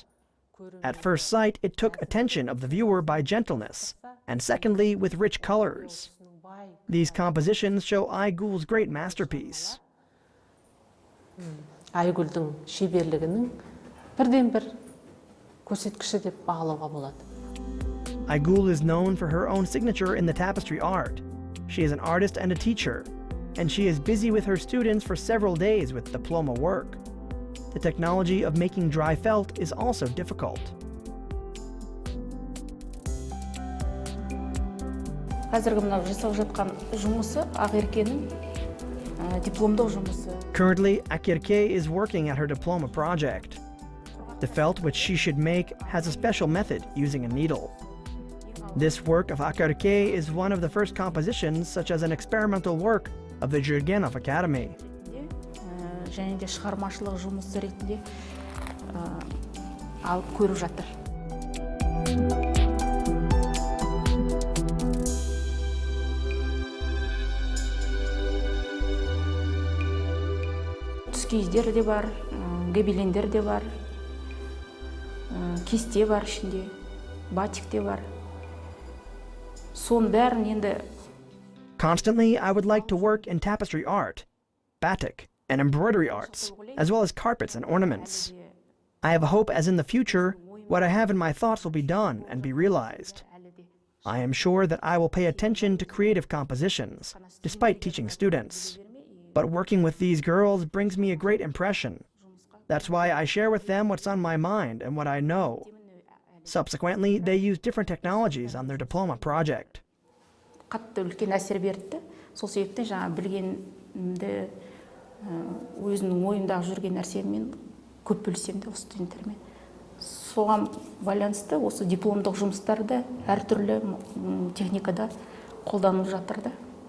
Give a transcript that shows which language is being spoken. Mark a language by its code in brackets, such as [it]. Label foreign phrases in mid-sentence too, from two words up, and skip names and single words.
[en] At first sight, it took attention of the viewer by gentleness, and secondly, with rich colors. These compositions show Aygul's great masterpiece. [kk] Aygul'дың шеберлігінің бірден-бір көрсеткіші деп бағалауға болады. [en] Aygul is known for her own signature in the tapestry art. She is an artist and a teacher, and she is busy with her students for several days with diploma work. The technology of making dry felt is also difficult. [kk] Қазіргі мынау жасап жатқан жұмысы Ақеркенің дипломдық жұмысы. [en] Currently, Akirke is working at her diploma project. The felt which she should make has a special method using a needle. This work of Akirke is one of the first compositions, such as an experimental work of the Jurgenov Academy. [kk] Және де шығармашылық жұмысы ретінде алып көріп жатыр. Түскейіздер де бар, гобелендер де бар, кесте бар ішінде, батик те бар. Соның бәрін енді. [en] Constantly, I would like to work in tapestry art, batik, and embroidery arts, as well as carpets and ornaments. I have a hope as in the future, what I have in my thoughts will be done and be realized. I am sure that I will pay attention to creative compositions, despite teaching students. But working with these girls brings me a great impression. That's why I share with them what's on my mind and what I know. Subsequently, they use different technologies on their diploma project. [kk] Қатты үлкен әсер берді. Сол себептен жаңа білгенімді өзінің ойымдағы жүрген нәрсеммен көп бөлісем де осы студенттермен. Соған байланысты осы дипломдық жұмыстарды әртүрлі техникада қолданылып жатыр да.